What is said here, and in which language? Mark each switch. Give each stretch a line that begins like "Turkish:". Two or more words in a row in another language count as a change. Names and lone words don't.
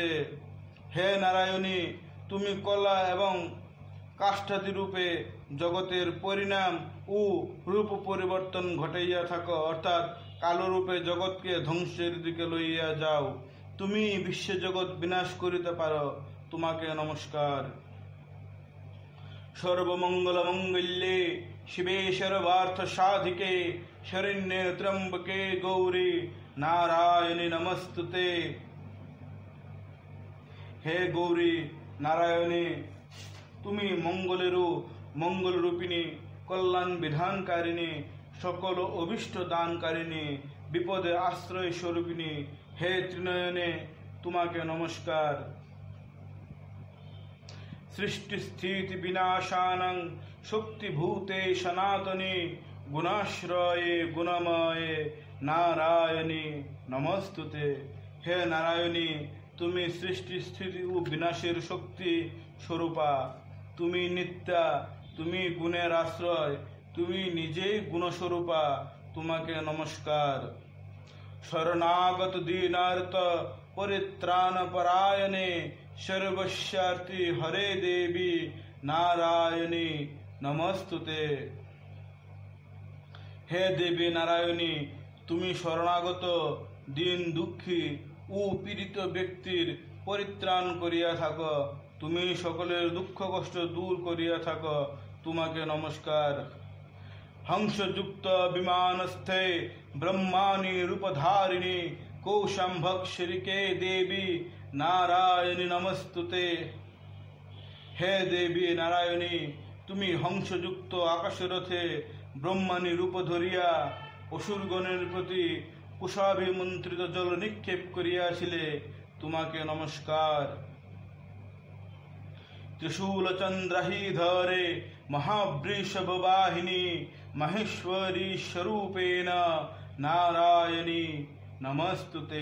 Bangla: হে নারায়ণী, তুমি কলা এবং কাষ্ঠাদিরূপে জগতের পরিণাম ও রূপ পরিবর্তন ঘটাইয়া থাকো, অর্থাৎ কালো রূপে জগৎকে ধ্বংসের দিকে লইয়া যাও, তুমি বিশ্বজগৎ বিনাশ করিতে পারো, তোমাকে নমস্কার।
Sanskrit: सर्वमंगल मंगल्ये शिवे सर्वार्थ साधिके शरण्ये त्र्यंबके गौरी नारायणी नमस्तुते। हे गौरी नारायणी,
Bangla: তুমি মঙ্গলেরও মঙ্গল রূপিণী, কল্যাণ বিধানকারিণী, সকল অভিষ্ট দানকারিণী, বিপদে আশ্রয় স্বরূপিণী, হে ত্রিনয়নে তোমাকে নমস্কার।
Sanskrit: सृष्टि स्थिति विनाशानं शक्तिभूते सनातने गुणाश्रये गुणमये नारायणी नमस्तुते। हे नारायणी,
Bangla: তুমি সৃষ্টি স্থিতি ও বিনাশের শক্তি স্বরূপা, তুমি নিত্যা, তুমি গুণের আশ্রয়, তুমি নিজেই গুণস্বরূপা, তোমাকে নমস্কার।
Sanskrit: শরণাগত দীনার্ত পরিত্রাণ পরায়ণে सर्वस्यार्थी हरे देवी नारायणी नमस्तुते। हे देवी नारायणी,
Bangla: তুমি শরণাগত দীন দুঃখী ও পীড়িত ব্যক্তির পরিত্রাণ করিয়া থাকো, তুমি সকলের দুঃখ কষ্ট দূর করিয়া থাকো, তোমাকে নমস্কার।
Sanskrit: হংসযুক্ত বিমানস্থে ব্রহ্মাণী রূপধারিণী কৌশম্ভक्षरिके देवी नारायणी नमस्तुते। हे देवी नारायणी,
Bangla: তুমি হংসযুক্ত আকাশরথে ব্রহ্মাণী রূপ ধরিয়া অসুরগণের প্রতি কুশাভিমন্ত্রিত জল নিক্ষেপ করিয়াছিলে, তোমাকে নমস্কার।
Sanskrit: ত্রিশূল চন্দ্রাহি ধরে মহাবৃষভবাহিনী মহেশ্বরী স্বরূপেণ নারায়ণী নমস্তুতে।